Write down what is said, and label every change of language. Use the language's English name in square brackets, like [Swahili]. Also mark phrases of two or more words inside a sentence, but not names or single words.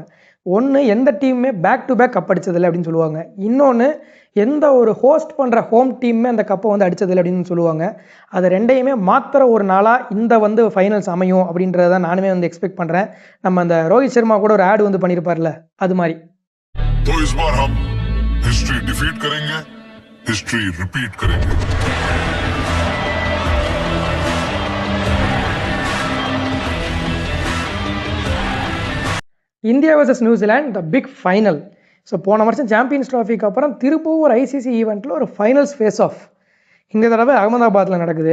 [Tamil] ஒண்ணு எந்த டீமுமே [English] back to back cup [Tamil] அடிச்சதில்ல அப்படின்னு சொல்லுவாங்க. இன்னொன்னு எந்த ஒரு ஹோஸ்ட் பண்ற ஹோம் டீமுமே அந்த கப்பை வந்து அடிச்சதில்ல அப்படின்னு சொல்லுவாங்க. அது 2யுமே மாத்துற ஒரு நாளா இந்த வந்து ஃபைனல்ஸ் அமையும் அப்படின்றத தான் நானுமே வந்து எக்ஸ்பெக்ட் பண்றேன். நம்ம அந்த ரோஹித் சர்மா கூட ஒரு ஆட் வந்து பண்ணியிருப்பார்ல, அது மாரி. [Hindi] तो इस बार हम [English] history defeat [Hindi] करेंगे, [English] history repeat [Hindi] करेंगे. [English] India versus New Zealand the big final. [Tamil] ஸோ போன வருஷம் சாம்பியன்ஸ் ட்ராஃபிக்கு அப்புறம் திரும்பவும் ஒரு ஐசிசி ஈவெண்ட்டில் ஒரு [English] finals face off [Tamil] இந்த தடவை அகமதாபாத்தில் நடக்குது.